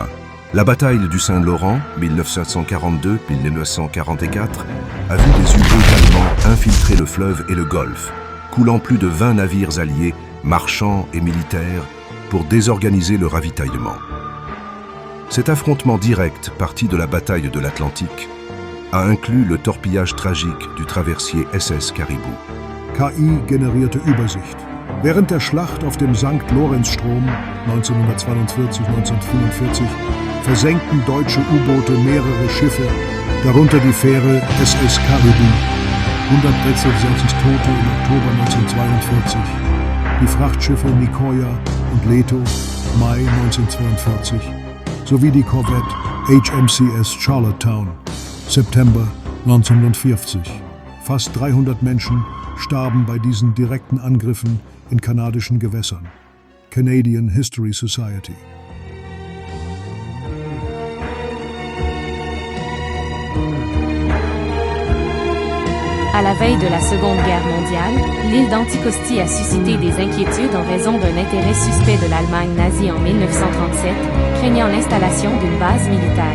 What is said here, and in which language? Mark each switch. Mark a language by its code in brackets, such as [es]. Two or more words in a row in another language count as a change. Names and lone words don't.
[fr] La bataille du Saint-Laurent, 1942-1944, a vu des U-boats allemands infiltrer le fleuve et le Golfe, coulant plus de 20 navires alliés, marchands et militaires, pour désorganiser le ravitaillement. Cet affrontement direct, parti de la bataille de l'Atlantique, a inclus le torpillage tragique du traversier SS Caribou. [de] KI generierte Übersicht. Während der Schlacht auf dem St. Lorenzstrom 1942-1944 versenkten deutsche U-Boote mehrere Schiffe, darunter die Fähre SS Caribou. 166 Tote im Oktober 1942. Die Frachtschiffe Nicoya und Leto, Mai 1942. Sowie die Korvette HMCS Charlottetown, September 1940. Fast 300 Menschen starben bei diesen direkten Angriffen in kanadischen Gewässern. Canadian History Society. [fr] À la veille de la Seconde Guerre mondiale, l'île d'Anticosti a suscité des inquiétudes en raison d'un intérêt suspect de l'Allemagne nazie en 1937, craignant l'installation d'une base militaire.